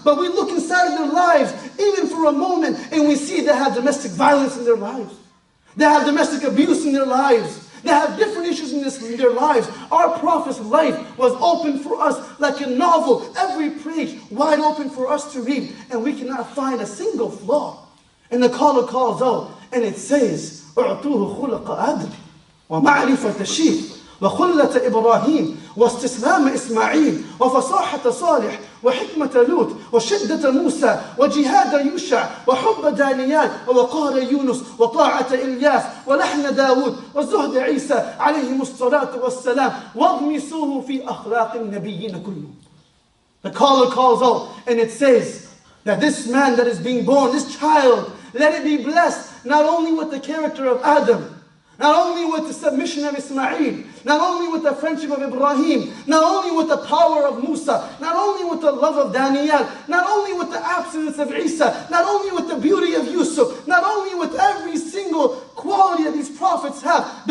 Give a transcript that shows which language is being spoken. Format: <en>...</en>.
<en>But we look inside of their lives, even for a moment, and we see they have domestic violence in their lives. They have domestic abuse in their lives. They have different issues in their lives. Our Prophet's life was open for us like a novel, every page wide open for us to read. And we cannot find a single flaw. And the caller calls out, and it says,</en> <ar>أُعْطُوهُ خُلَقَ آدَمٍ وَمَعْرِفَةَ شِيخ وخلة إبراهيم واستسلام إسماعيل وفصاحة صالح وحكمة لوط وشدة موسى وجهاد يوشع وحب دانيال ووقار يونس وطاعة إلياس ولحن داود وزهد عيسى عليهم الصلاة والسلام واغمسوه في أخلاق النبيين كلهم.</ar> <en>The caller calls out and it says that this man that is being born, this child, let it be blessed not only with the character of Adam, not only with the submission of Ismail, not only with the friendship of Ibrahim, not only with the power of Musa, not only with the love of Daniel, not only with the absence of Isa, not only with the beauty of Yusuf, not only with every single quality that these prophets have.</en>